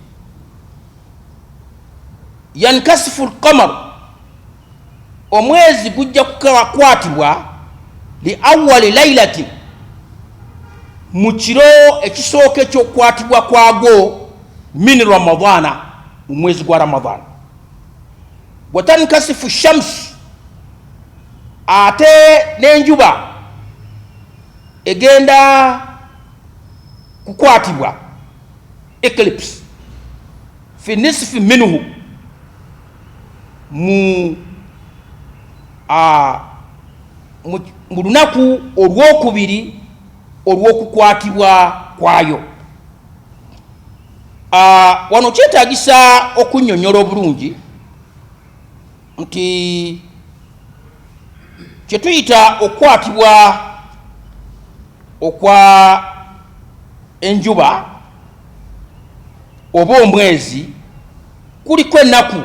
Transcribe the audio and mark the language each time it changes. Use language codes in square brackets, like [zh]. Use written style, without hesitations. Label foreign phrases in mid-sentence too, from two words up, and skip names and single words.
[ar] ينكسف القمر, [lg] omwezi gujja kukwatibwa [ar] لأول ليلة, [lg] mu kiro ekisooka ekyokukwatibwa kwagwo [ar] من رمضان, [lg] mu mwezi gwa ramadana. [ar] وتنكسف الشمس, [lg] ate n'enjuba egenda kukwatibwa eclipse [ar] في النصف منه, [lg] mu lunaku olwokubiri olw'okukwatibwa kwayo. Wano kyetaagisa okunnyonnyola obulungi nti kyetuyita okukwatibwa okwa enjuba oba omwezi kuliko ennaku.